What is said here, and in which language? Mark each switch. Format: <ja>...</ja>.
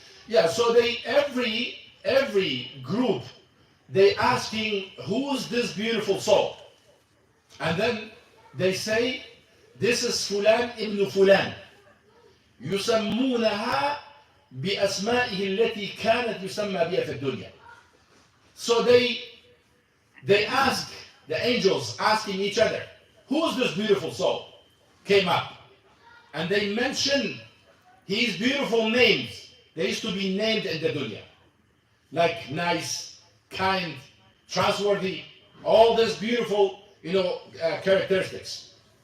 <en>Yeah, so they every group they asking who's this beautiful soul, and then they say this is Fulan ibn Fulan.</en> <ar>يسمونها بأسمائه التي كانت يسمى بها في الدنيا.</ar> <en>So they ask, the angels asking each other, who's this beautiful soul? Came up. And they mention his beautiful names. They used to be named in the dunya. Like nice, kind, trustworthy, all these beautiful, characteristics.</en>